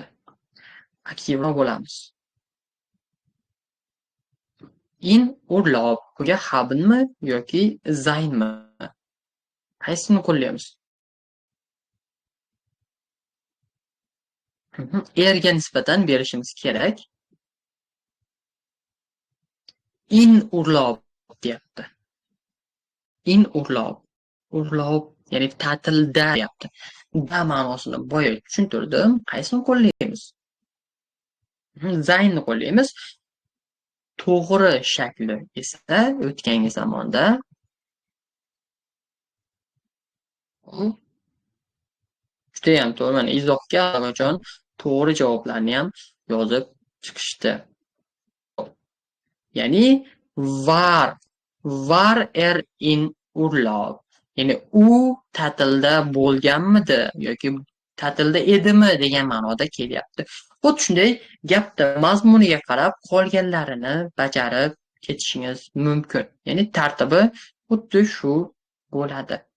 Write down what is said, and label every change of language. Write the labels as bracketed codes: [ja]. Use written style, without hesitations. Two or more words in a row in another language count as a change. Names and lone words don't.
[uz] Aktivroq bo'lamiz. [de] In Urlaub. [uz] Bunga habinmi yoki zaynmi? Qaysini qo'llaymiz? Erga nisbatan berishimiz kerak. [de] In Urlaub deyapti. In Urlaub. [uz] Urlaub ya'ni ta'tilda deyapti. Da ma'nosini boya tushuntirdim. Qaysini qo'llaymiz? Zaynni qo'llaymiz. To'g'ri shakli esa o'tgangi zamonda judayam to'g'ri. Mana izohga allaqachon to'g'ri javoblarni ham yozib chiqishdi. [de] Ya'ni var in Urlaub. [uz] Ya'ni u ta'tilda bo'lganmidi yoki ta'tilda edimi degan ma'noda kelyapti. Xuddi shunday gapda mazmuniga qarab qolganlarini bajarib ketishingiz mumkin. Ya'ni tartibi xuddi shu bo'ladi.